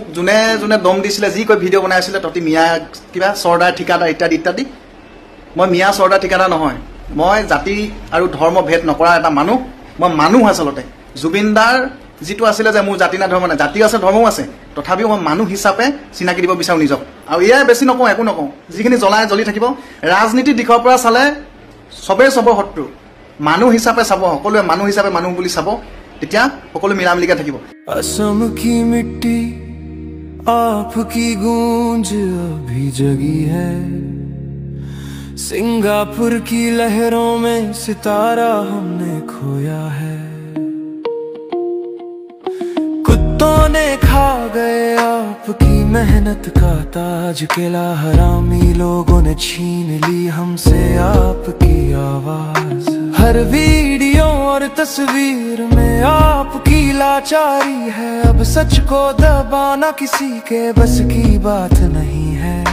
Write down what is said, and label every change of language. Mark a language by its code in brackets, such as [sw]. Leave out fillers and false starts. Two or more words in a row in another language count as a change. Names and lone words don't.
[as] যোনে যোনে দম দিছিলে যি কৈ ভিডিঅ' বনাই আছিলে তহঁতি মিয়া কিবা চৰ্দাৰ ঠিকাদাৰ ইত্যাদি ইত্যাদি মই মিয়া চৰ্দাৰ ঠিকাদাৰ নহয় মই জাতি আৰু ধৰ্ম ভেদ নকৰা এটা মই মানুহ আচলতে জুবিনদাৰ যিটো আছিলে যে মোৰ জাতি না ধৰ্ম নাই জাতিও আছে ধৰ্মও আছে তথাপিও মই মানুহ হিচাপে চিনাকি দিব বিচাৰোঁ নিজক আৰু এয়াই বেছি নকওঁ একো নকওঁ যিখিনি জ্বলি থাকিব ৰাজনীতিৰ দিশৰ পৰা চালে চবেই চবৰ শত্ৰু মানুহ হিচাপে চাব সকলোৱে মানুহ হিচাপে মানুহ বুলি চাব তেতিয়া সকলো মিলামিলিকে থাকিব [hi] असम की मिट्टी आपकी गूंज अभी जगी है सिंगापुर की लहरों में सितारा हमने खोया है कुत्तों ने खा गए आपकी मेहनत का ताज किला हरामी लोगों ने छीन ली हमसे आपकी आवाज हर वीडियो और तस्वीर में आपकी लाचारी है अब सच को दबाना किसी के बस की बात नहीं है